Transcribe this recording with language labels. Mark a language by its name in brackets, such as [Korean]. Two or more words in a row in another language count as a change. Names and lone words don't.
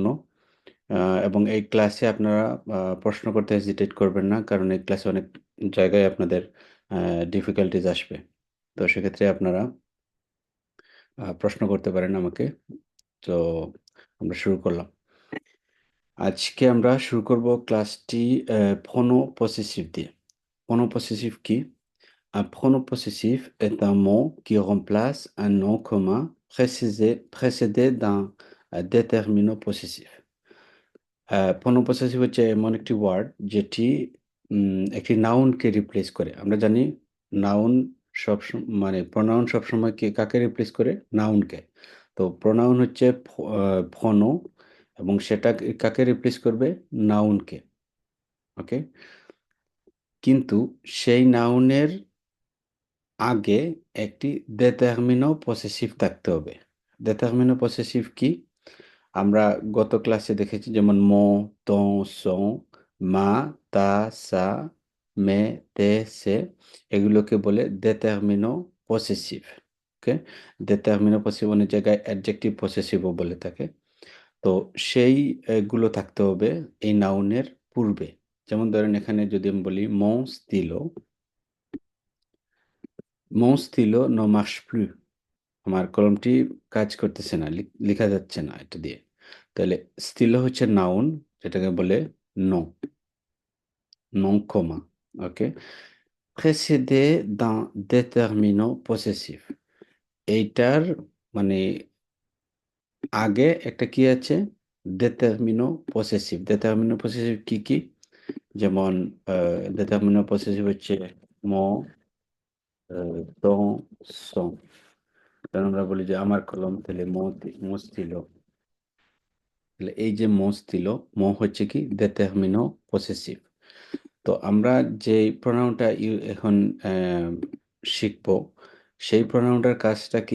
[Bangla] এবং এই ক্লাসে আপনারা প্রশ্ন করতে হেজিটেট করবেন না, কারণ এই ক্লাসে অনেক জায়গায় আপনাদের ডিফিকাল্টিজ আসবে। তো সেক্ষেত্রে আপনারা প্রশ্ন করতে পারেন আমাকে। তো আমরা শুরু করলাম। আজকে আমরা শুরু করব ক্লাসটি [French] pronom possessif [Bangla] দিয়ে। [French] pronom possessif কি? Un pronom possessif est un mot qui remplace un nom commun précédé d'un déterminant possessif. pronom possessive [Bangla] হচ্ছে এমন একটি ওয়ার্ড যেটি একটি নাউনকে রিপ্লেস করে। আমরা জানি নাউন মানে প্রোনাউন সবসময় কাকে রিপ্লেস করে? নাউনকে। তো প্রোনাউন হচ্ছে ফনো এবং সেটা কাকে রিপ্লেস করবে? নাউনকে। ওকে, কিন্তু সেই নাউনের আগে একটি [French] déterminant possessif [Bangla] থাকতে হবে। [French] déterminant possessif [Bangla] কি? আমরা গত ক্লাসে দেখেছি, যেমন মো, [French] ton, son, ma, ta, sa, mes, tes, ses, [Bangla] এগুলোকে বলে [French] déterminant possessif. [Bangla] ওকে, [French] déterminant possessif [Bangla] অনেক জায়গায় [English] adjective possessiveও [Bangla] বলে থাকে। তো সেই গুলো থাকতে হবে এই নাউনের পূর্বে। যেমন ধরেন এখানে যদি আমি বলি [French] mon stylo ne marche plus, [Bangla] আমার কলমটি কাজ করতেছে না, লেখা যাচ্ছে না এটা দিয়ে। তাহলে stylo হচ্ছে নাউন, যেটাকে বলে [French] non, non commun। ওকে, précédé d'un déterminant possessif, [Bangla] এইটার মানে আগে একটা কি আছে? [French] déterminant possessif। déterminant possessif [Bangla] কি কি? যেমন [French] déterminant possessif হচ্ছে mon, ton, son। [Bangla] কারণ আমরা বলি যে আমার কলম, তাহলে মো ছিল। তাহলে এই যে মো ছিল, মো হচ্ছে কি? [French] déterminant possessif. [Bangla] তো আমরা যে প্রোনাউনটা এখন শিখবো, সেই প্রোনাউনটার কাজটা কি?